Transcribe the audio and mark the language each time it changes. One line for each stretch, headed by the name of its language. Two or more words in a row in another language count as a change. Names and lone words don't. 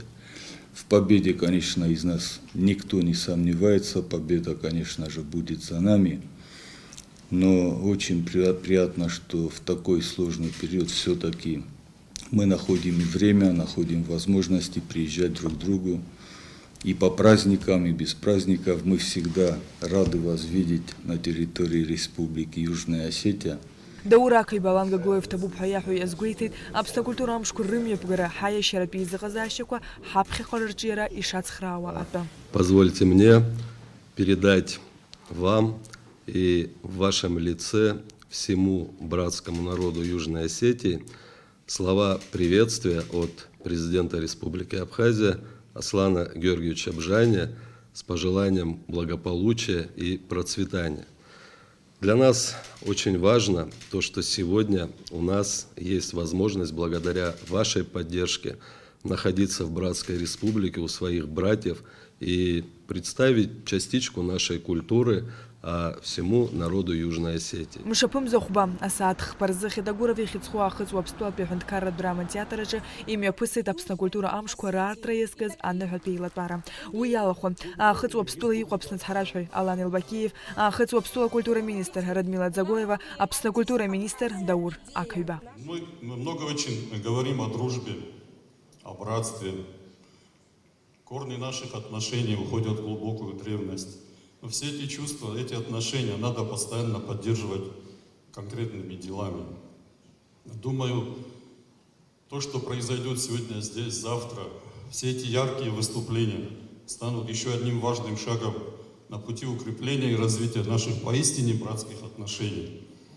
Russian: В победе, конечно, из нас никто не сомневается, победа, конечно же, будет за нами, но очень приятно, что в такой сложный период все-таки мы находим время, находим возможности приезжать друг к другу. И по праздникам, и без праздников мы всегда рады вас видеть на территории Республики Южная Осетия.
Abkhazian: Даур Ақиба Алан Гаглоев табуп ҳәа иаҳәо иазгәеиҭеит Аԥсны акультура амшқәа рымҩаԥгара ҳаиашьаратә еизыҟазаашьақәа ҳаԥхьаҟа рырҿиара ишацхраауа атәы.
Russian: Позвольте мне передать вам и в вашем лице всему братскому народу Южной Осетии слова приветствия от президента Республики Абхазия Аслана Георгиевича Бжаня с пожеланием благополучия и процветания. Для нас очень важно то, что сегодня у нас есть возможность, благодаря вашей поддержке, находиться в братской республике у своих братьев и представить частичку нашей культуры всему народу Южной Осетии.
Abkhazian: Мшаԥым захәба асааҭ хԥарзы Хьедагуров ихьыӡху аахыҵ уаԥстәылатә аҳәынҭқарратә драма театраҿы имҩаԥысит Аԥсны акультура амшқәа раартра иазкыз аныҳәатәи еилатәара. Уи иалахәын аахыҵ уаԥстәыла иҟоу Аԥсны ацҳаражәҳәаҩ Алан Илбакиев, аахыҵ уаԥстәыла акультура министр Радмила Ӡагоева, Аԥсны акультура министр Даур Ақиба.
Russian: Мы много очень говорим о дружбе, о братстве. Корни наших отношений уходят в глубокую древность. Но все эти чувства, эти отношения надо постоянно поддерживать конкретными делами. Думаю, то, что произойдет сегодня здесь, завтра, все эти яркие выступления станут еще одним важным шагом на пути укрепления и развития наших поистине братских отношений.